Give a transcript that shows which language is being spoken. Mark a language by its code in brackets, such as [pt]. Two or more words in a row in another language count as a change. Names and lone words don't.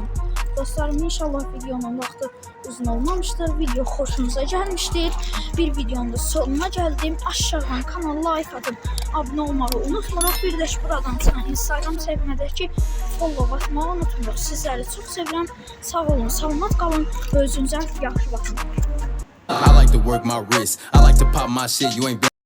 [az] Dostlarım, inşallah videonun vaxtı uzun olmamışdır. Video xoşunuza gəlmişdir. Bir videonun da sonuna gəldim. Aşağıdan kanala like atın, abunə olmağı unutmuruq. Bir də ki, buradan çıxan Instagram səhifəmdəki follow atmağı unutmuruq. Sizləri çox sevirəm. Sağ olun, salamat qalın və özünüzə yaxşı baxın. [en] I like to work my wrist. I like to pop my shit. You ain't